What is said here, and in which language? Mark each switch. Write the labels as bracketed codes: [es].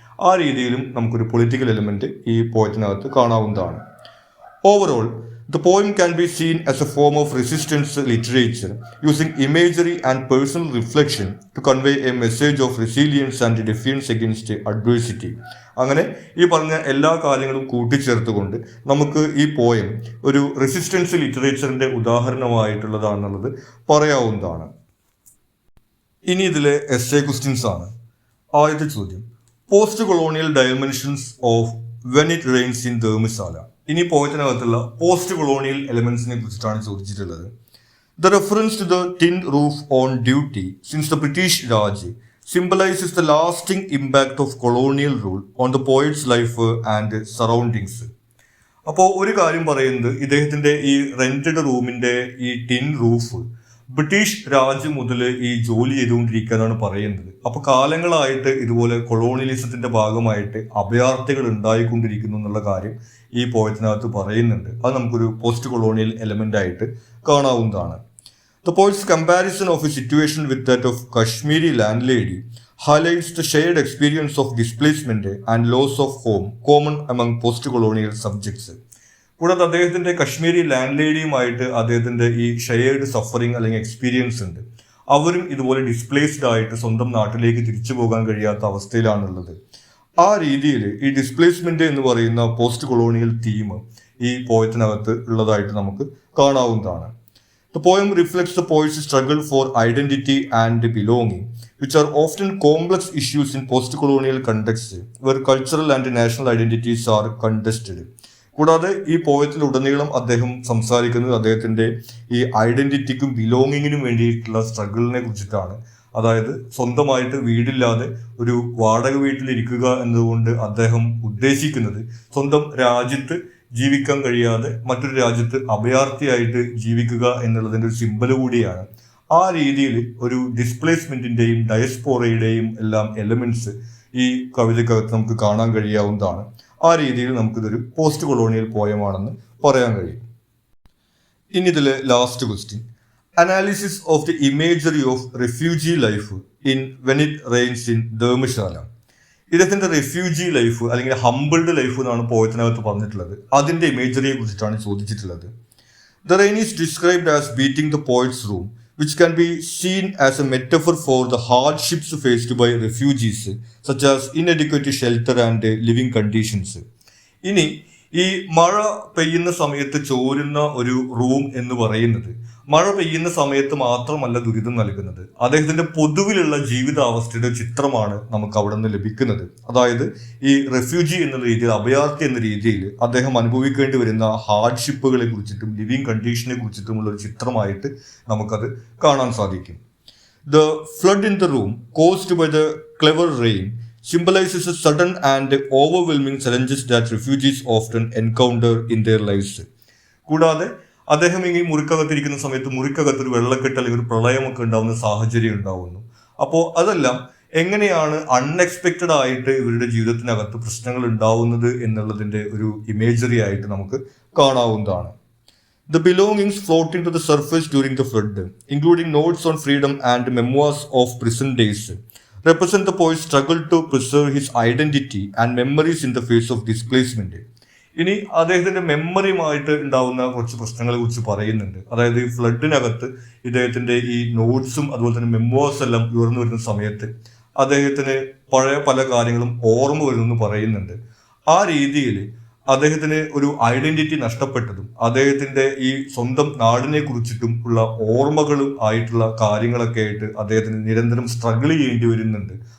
[ml] ആ രീതിയിലും നമുക്കൊരു പൊളിറ്റിക്കൽ എലിമെന്റ് ഈ പോയത്തിനകത്ത് കാണാവുന്നതാണ്. [en] Overall, the poem can be seen as a form of resistance literature, using imagery and personal reflection to convey a message of resilience and defiance against adversity. [ml] അങ്ങനെ ഈ പറഞ്ഞ എല്ലാ കാര്യങ്ങളും കൂട്ടിച്ചേർത്തുകൊണ്ട് നമുക്ക് ഈ പോയം ഒരു റെസിസ്റ്റൻസ് ലിറ്ററേച്ചറിന്റെ ഉദാഹരണമായിട്ടുള്ളതാണെന്നുള്ളത് പറയാവുന്നതാണ്. ഇനി ഇതിലെ എസ്സേ ക്വസ്റ്റ്യൻസ് ആണ്. ആദ്യത്തെ ചോദ്യം, [en] Post colonial dimensions of when it rains in Dharamshala. [ml] ഇനി പോയത്തിനകത്തുള്ള പോസ്റ്റ് കൊളോണിയൽ എലിമെന്റ്സിനെ കുറിച്ചിട്ടാണ് ചോദിച്ചിട്ടുള്ളത്. [en] The reference to the tin roof on duty since the British Raj symbolizes the lasting impact of colonial rule on the poet's life and surroundings. [ml] അപ്പോൾ ഒരു കാര്യം പറയുന്നത്, ഇദ്ദേഹത്തിന്റെ ഈ rented റൂമിന്റെ ഈ ടിൻ റൂഫ് ബ്രിട്ടീഷ് രാജ് മുതൽ ഈ ജോലി ചെയ്തുകൊണ്ടിരിക്കുകയെന്നാണ് പറയുന്നത്. അപ്പോൾ കാലങ്ങളായിട്ട് ഇതുപോലെ കൊളോണിയലിസത്തിന്റെ ഭാഗമായിട്ട് അഭയാർത്ഥികൾ ഉണ്ടായിക്കൊണ്ടിരിക്കുന്നു എന്നുള്ള കാര്യം ഈ പോയത്തിനകത്ത് പറയുന്നുണ്ട്. അത് നമുക്കൊരു പോസ്റ്റ് കൊളോണിയൽ എലമെന്റ് ആയിട്ട് കാണാവുന്നതാണ്. [en] The poet's comparison of his situation with that of Kashmiri landlady highlights the shared experience of displacement and loss of home common among post-colonial subjects. [ml] കൂടാതെ അദ്ദേഹത്തിന്റെ കശ്മീരി ലാൻഡ് ലേഡിയുമായിട്ട് അദ്ദേഹത്തിന്റെ ഈ ഷെയർഡ് സഫറിങ് അല്ലെങ്കിൽ experience ഉണ്ട്. അവരും ഇതുപോലെ ഡിസ്പ്ലേസ്ഡ് ആയിട്ട് സ്വന്തം നാട്ടിലേക്ക് തിരിച്ചു പോകാൻ കഴിയാത്ത അവസ്ഥയിലാണുള്ളത്. ആ രീതിയിൽ ഈ ഡിസ്പ്ലേസ്മെന്റ് എന്ന് പറയുന്ന പോസ്റ്റ് കൊളോണിയൽ തീം ഈ പോയത്തിനകത്ത് ഉള്ളതായിട്ട് നമുക്ക് കാണാവുന്നതാണ്. [en] The poem reflects the poet's struggle for identity and belonging, which are often complex issues in post-colonial contexts, where cultural and national identities are contested. [ml] കൂടാതെ ഈ പോയത്തിലുടനീളം അദ്ദേഹം സംസാരിക്കുന്നത് അദ്ദേഹത്തിന്റെ ഈ ഐഡന്റിറ്റിക്കും ബിലോങ്ങിങ്ങിനും വേണ്ടിയിട്ടുള്ള സ്ട്രഗിളിനെ കുറിച്ചിട്ടാണ്. അതായത് സ്വന്തമായിട്ട് വീടില്ലാതെ ഒരു വാടക വീട്ടിലിരിക്കുക എന്നതുകൊണ്ട് അദ്ദേഹം ഉദ്ദേശിക്കുന്നത് സ്വന്തം രാജ്യത്ത് ജീവിക്കാൻ കഴിയാതെ മറ്റൊരു രാജ്യത്ത് അഭയാർത്ഥിയായിട്ട് ജീവിക്കുക എന്നുള്ളതിൻ്റെ ഒരു സിമ്പൽ കൂടിയാണ്. ആ രീതിയിൽ ഒരു ഡിസ്പ്ലേസ്മെന്റിന്റെയും ഡയസ്പോറയുടെയും എല്ലാം എലമെന്റ്സ് ഈ കവിതയ്ക്കകത്ത് നമുക്ക് കാണാൻ കഴിയാവുന്നതാണ്. ആ രീതിയിൽ നമുക്കിതൊരു പോസ്റ്റ് കൊളോണിയൽ പോയമാണെന്ന് പറയാൻ കഴിയും. ഇനി ഇതിലെ last question, [en] Analysis of the imagery of refugee life in when it rains in Dharamshala. [ml] ഇദ്ദേഹത്തിന്റെ റെഫ്യൂജി ലൈഫ് അല്ലെങ്കിൽ ഹംബിൾഡ് ലൈഫ് എന്നാണ് പോയത്തിനകത്ത് പറഞ്ഞിട്ടുള്ളത്. അതിന്റെ ഇമേജറിയെ കുറിച്ചിട്ടാണ് ചോദിച്ചിട്ടുള്ളത്. [en] The rain is described as beating the poet's room, which can be seen as a metaphor for the hardships faced by refugees, such as inadequate shelter and living conditions. [ml] ഇനി ഈ മഴ പെയ്യുന്ന സമയത്ത് ചോരുന്ന ഒരു റൂം എന്ന് പറയുന്നത് മഴ പെയ്യുന്ന സമയത്ത് മാത്രമല്ല ദുരിതം നൽകുന്നത്, അദ്ദേഹത്തിന്റെ പൊതുവിലുള്ള ജീവിതാവസ്ഥയുടെ ചിത്രമാണ് നമുക്ക് അവിടെ നിന്ന് ലഭിക്കുന്നത്. അതായത് ഈ റെഫ്യൂജി എന്ന രീതിയിൽ, അഭയാർത്ഥി എന്ന രീതിയിൽ അദ്ദേഹം അനുഭവിക്കേണ്ടി വരുന്ന ഹാർഡ്ഷിപ്പുകളെ കുറിച്ചിട്ടും ലിവിങ് കണ്ടീഷനെ കുറിച്ചിട്ടുമുള്ള ഒരു ചിത്രമായിട്ട് നമുക്കത് കാണാൻ സാധിക്കും. [en] The flood in the room caused by the clever rain symbolizes the sudden and overwhelming challenges that refugees often encounter in their lives. [ml] കൂടാതെ അദ്ദേഹം ഈ മുറിക്കകത്തിരിക്കുന്ന സമയത്ത് മുറിക്കകത്തൊരു വെള്ളക്കെട്ട് അല്ലെങ്കിൽ ഒരു പ്രളയമൊക്കെ ഉണ്ടാവുന്ന സാഹചര്യം ഉണ്ടാവുന്നു. അപ്പോൾ അതെല്ലാം എങ്ങനെയാണ് അൺഎക്സ്പെക്റ്റഡ് ആയിട്ട് ഇവരുടെ ജീവിതത്തിനകത്ത് പ്രശ്നങ്ങൾ ഉണ്ടാവുന്നത് എന്നുള്ളതിന്റെ ഒരു ഇമേജറി ആയിട്ട് നമുക്ക് കാണാവുന്നതാണ്. [en] The belongings floating to the surface during the flood, including notes on freedom and memoirs of prison days, represent the poet's struggle to preserve his identity and memories in the face of displacement. [ml] ഇനി അദ്ദേഹത്തിന്റെ മെമ്മറിയുമായിട്ട് ഉണ്ടാവുന്ന കുറച്ച് പ്രശ്നങ്ങളെ കുറിച്ച് പറയുന്നുണ്ട്. അതായത് ഈ ഫ്ലഡിനകത്ത് ഇദ്ദേഹത്തിന്റെ ഈ നോട്ട്സും അതുപോലെ തന്നെ മെമ്മോസ് എല്ലാം ഉയർന്നു വരുന്ന സമയത്ത് അദ്ദേഹത്തിന് പഴയ പല കാര്യങ്ങളും ഓർമ്മ വരുമെന്ന് പറയുന്നുണ്ട്. ആ രീതിയിൽ അദ്ദേഹത്തിന് ഒരു ഐഡന്റിറ്റി നഷ്ടപ്പെട്ടതും അദ്ദേഹത്തിന്റെ ഈ സ്വന്തം നാടിനെ കുറിച്ചിട്ടും ഉള്ള ഓർമ്മകളും ആയിട്ടുള്ള കാര്യങ്ങളൊക്കെ ആയിട്ട് അദ്ദേഹത്തിന് നിരന്തരം സ്ട്രഗിൾ ചെയ്യേണ്ടി വരുന്നുണ്ട്.